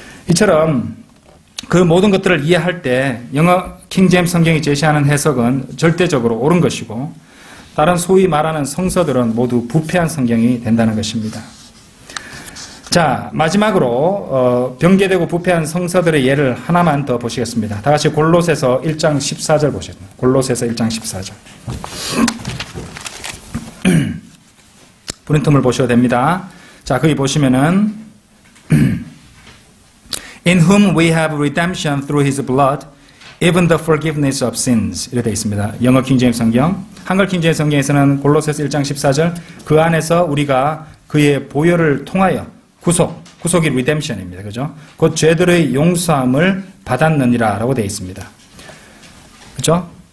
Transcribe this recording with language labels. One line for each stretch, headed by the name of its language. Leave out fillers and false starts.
Korean: 이처럼 그 모든 것들을 이해할 때 영어 킹제임스 성경이 제시하는 해석은 절대적으로 옳은 것이고 다른 소위 말하는 성서들은 모두 부패한 성경이 된다는 것입니다. 자, 마지막으로 변개되고 부패한 성서들의 예를 하나만 더 보시겠습니다. 다 같이 골로새서 1장 14절 보시겠습니다. 골로새서 1장 14절. 프린트물 보셔도 됩니다. 자, 거기 보시면은
English: In whom we have redemption through his blood, even the forgiveness of sins.
Korean: 이렇게 되어 있습니다. 영어 킹제임스 성경. 한글 킹제임스 성경에서는 골로새서 1장 14절 그 안에서 우리가 그의 보혈을 통하여 구속이 redemption입니다. 그죠? 곧 죄들의 용서함을 받았느니라 라고 되어 있습니다. 그죠?